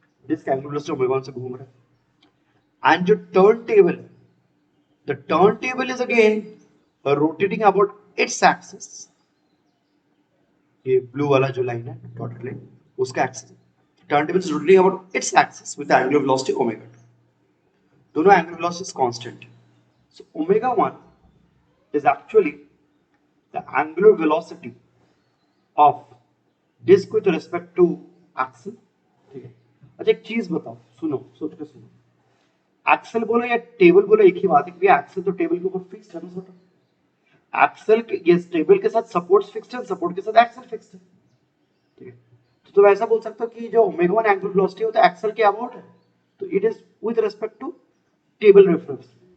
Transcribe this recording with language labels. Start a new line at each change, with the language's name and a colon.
Hindi: Disc angular velocity omega 1 से घूम रहा है।
English: And जो turn table है, the turn table is again rotating about its axis.
Hindi: ये ब्लू वाला जो लाइन है, डॉटेड लाइन, उसका axis.
English: Turn table is rotating about its axis with angular velocity omega 2.
Hindi: दोनों angular velocity is constant.
English: So omega 1 is actually the angular velocity of disk with respect to axle.
Hindi: ठीक है, अच्छा एक चीज बताओ, सुनो, सोच के सुनो, एक्सेल बोलो या टेबल बोलो एक ही बात है, क्योंकि एक्सेल तो टेबल के ऊपर फिक्स्ड है ना सर। एक्सेल ये टेबल के साथ सपोर्ट्स फिक्स्ड है, सपोर्ट के साथ एक्सेल फिक्स्ड है। ठीक है, तो तुम ऐसा बोल सकते हो कि जो ओमेगा 1 एंगुलर वेलोसिटी होता है एक्सेल के अबाउट है, तो
English: It is with respect to table reference.